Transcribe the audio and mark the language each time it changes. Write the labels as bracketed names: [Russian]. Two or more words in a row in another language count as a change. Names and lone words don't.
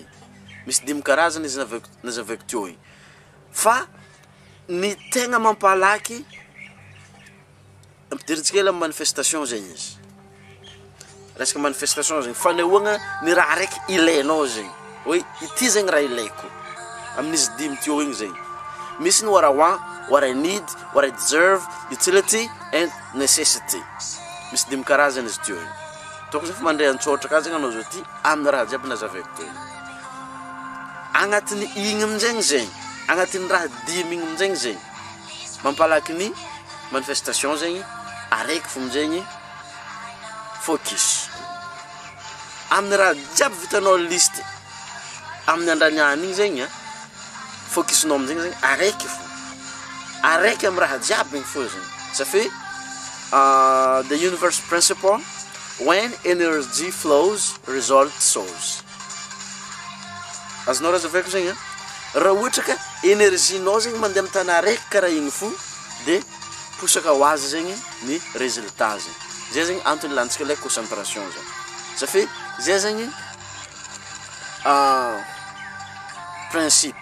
[Malagasy] Misy 5 karazany izy nazavaiko teo igny. Fa ny tegna mampalaky ampidirintsika manifestation zegny izy. Resaka manifestation zegny fanehoagna ny raha raiky ilainao zegny. Hoe ity zegny raha ilaiko. Amin'izy 5 teo igny zegny. Misy ny [English] what I want, what I need, what I deserve, utility and necessity. [Malagasy] Misy 5 karazany izy teo igny. Toko zegny mandray antsotra ka zegny anao zao ty amin'ny raha jiaby nazavaiko teo igny. Agnatin'ny igny aminjegny zegny, agnatin'ny raha 5 igny aminjegny zegny, mampalaky ny manifestation zegny araiky fo aminjegny focus. Amin'ny raha jiaby vitanao liste amin'ny andraniany igny zegny focusnao aminjegny zegny araiky fo. Araiky amin'ny raha jiaby igny fo zegny. [French] Ça fait [English] the universe principle, when energy flows, result sows. [Malagasy] Azonao raha zavaiko zegny raha ohatra ka énergie-nao zegny mandeha amin'ny tana araiky karaha igny fo dia posaka ho azy zegny ny résultat zegny. Zay zegny antony lantsika ilay concentration zegny. [French] Ça fait [Malagasy] zay zegny principe.